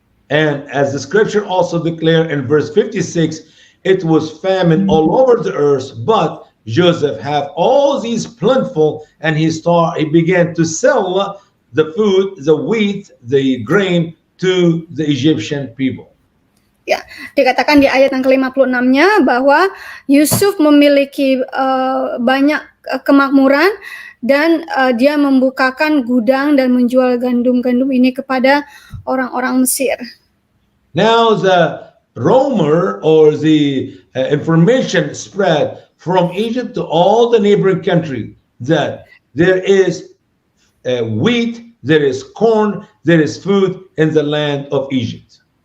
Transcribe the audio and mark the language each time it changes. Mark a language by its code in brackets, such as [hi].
[en] And as the scripture also declared in verse 56, it was famine all over the earth, but Joseph had all these plentiful, and he began to sell the food, the wheat, the grain to the Egyptian people. [id] Ya, dikatakan di ayat yang ke-56-nya bahwa Yusuf memiliki banyak kemakmuran dan dia membukakan gudang dan menjual gandum-gandum ini kepada orang-orang Mesir. [en] Now the rumor or the information spread from Egypt to all the neighboring country that there is wheat, there is corn, there is food in the land of Egypt.